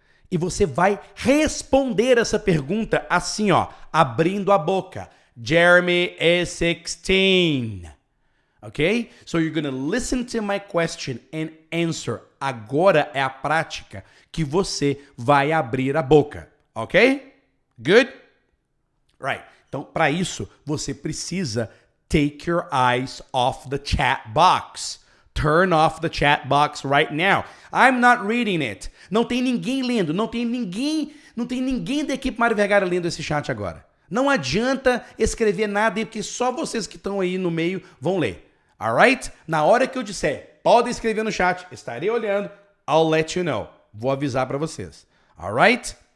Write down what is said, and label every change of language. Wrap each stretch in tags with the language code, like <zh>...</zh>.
<pt>E você vai responder essa pergunta assim, ó, abrindo a boca.</pt> <en>Jeremy is 16. Okay? So you're gonna listen to my question and answer.</en> <pt>Agora é a prática que você vai abrir a boca. Ok? Good? Right. Então, para isso, você precisa</pt> <en>take your eyes off the chat box. Turn off the chat box right now. I'm not reading it.</en> <pt>Não tem ninguém lendo. Não tem ninguém da equipe Mairo Vergara lendo esse chat agora. Não adianta escrever nada, porque só vocês que estão aí no meio vão ler. Alright? Na hora que eu disser, podem escrever no chat, estarei olhando,</pt> <en>I'll let you know.</en> <pt>Vou avisar para vocês. Alright?</pt>